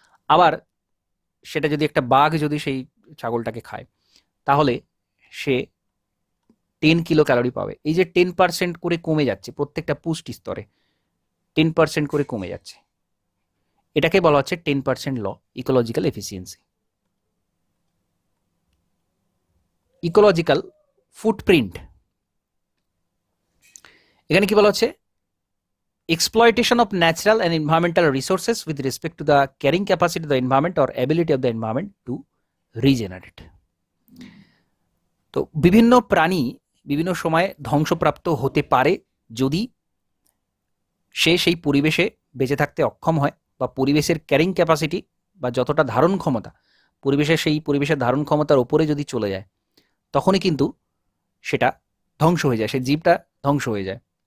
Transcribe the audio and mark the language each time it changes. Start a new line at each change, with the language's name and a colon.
Bangla: আবার সেটা যদি একটা বাঘ যদি সেই ছাগলটাকে খায়, তাহলে সে 10 কিলো ক্যালোরি পাবে। এই যে 10% করে কমে যাচ্ছে প্রত্যেকটা পুষ্টি স্তরে, 10% করে কমে যাচ্ছে, এটাকে বলা হচ্ছে 10% ল, ইকোলজিক্যাল এফিসিয়েন্সি। ইকোলজিক্যাল
English: footprint,
Bangla: এখানে কি বলা হচ্ছে,
English: exploitation of natural and environmental resources with respect to the carrying capacity of the environment or ability of the environment to regenerate.
Bangla: তো বিভিন্ন প্রাণী বিভিন্ন সময়ে ধ্বংসপ্রাপ্ত হতে পারে যদি সে সেই পরিবেশে বেঁচে থাকতে অক্ষম হয় বা পরিবেশের ক্যারিং ক্যাপাসিটি বা যতটা ধারণ ক্ষমতা পরিবেশের ধারণ ক্ষমতার ওপরে যদি চলে যায়, তখনই কিন্তু সেটা ধ্বংস হয়ে যায়, সেই জীবটা ধ্বংস হয়ে যায়।